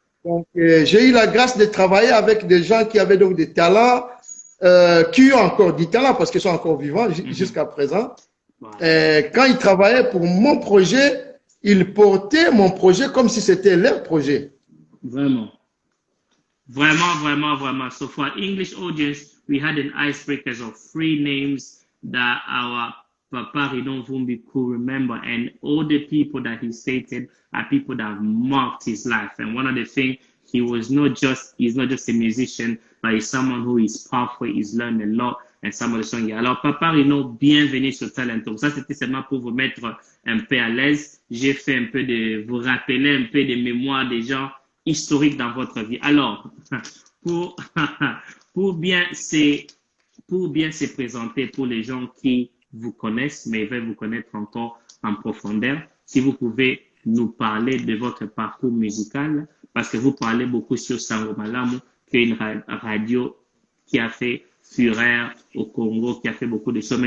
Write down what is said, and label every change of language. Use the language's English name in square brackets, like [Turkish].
[French] Donc, j'ai eu la grâce de travailler avec des gens qui avaient donc des talents, qui ont encore du talent parce qu'ils sont encore vivants jusqu'à présent. Voilà. Quand ils travaillaient pour mon projet, ils portaient mon projet comme si c'était leur projet. Vraiment. [English] So for our English audience, we had an icebreakers of 3 names that our Papa Rino Vumbi could remember, and all the people that he stated are people that have marked his life. And one of the things, he's not just a musician, but he's someone who is powerful, he's learned a lot, and some of the songs. [French] Alors, Papa Rino, bienvenue sur Talento. Ça, c'était seulement pour vous mettre un peu à l'aise. J'ai fait un peu vous rappeler un peu des mémoires des gens historiques dans votre vie. Alors, pour bien se présenter pour les gens qui vous connaissent, mais veulent vous connaître encore en profondeur, si vous pouvez nous parler de votre parcours musical, parce que vous parlez beaucoup sur Sango Malamu, qui est une radio qui a fait fureur au Congo, qui a fait beaucoup de choses.